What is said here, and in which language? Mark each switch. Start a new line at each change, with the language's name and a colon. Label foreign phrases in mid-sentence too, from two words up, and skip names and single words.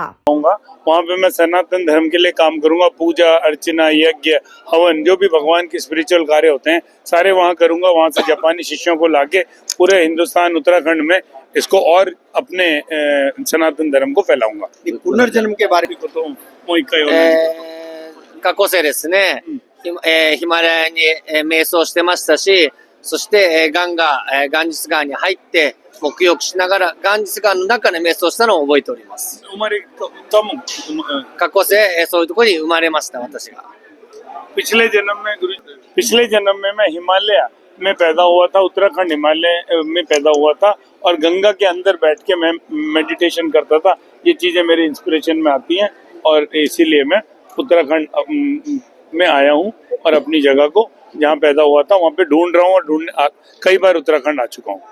Hindi: वहाँ पे मैं सनातन धर्म के लिए काम करूंगा। पूजा अर्चना, यज्ञ, हवन, जो भी भगवान के स्पिरिचुअल कार्य होते हैं सारे वहाँ करूंगा। वहाँ से जापानी शिष्यों को लाके पूरे हिंदुस्तान, उत्तराखंड में इसको और अपने सनातन धर्म को फैलाऊंगा। पुनर्जन्म के बारे में तो
Japanese: 過去世ですね、ヒマラヤに瞑想してましたし、そしてガンジス川に入って沐浴しながらガンジス川の中で瞑想したのを覚えております。過去世そういうところに生まれました私が。
Hindi: पिछले जन्म में मैं हिमालय में पैदा हुआ था, उत्तराखंड हिमालय में पैदा हुआ था और गंगा के अंदर बैठ के मैं मेडिटेशन करता था। ये चीजें मेरे इंस्पिरेशन में आती हैं और इसीलिए मैं उत्तराखंड में आया हूँ और अपनी जगह को जहाँ पैदा हुआ था वहाँ पे ढूंढ रहा हूँ और कई बार उत्तराखंड आ चुका हूँ।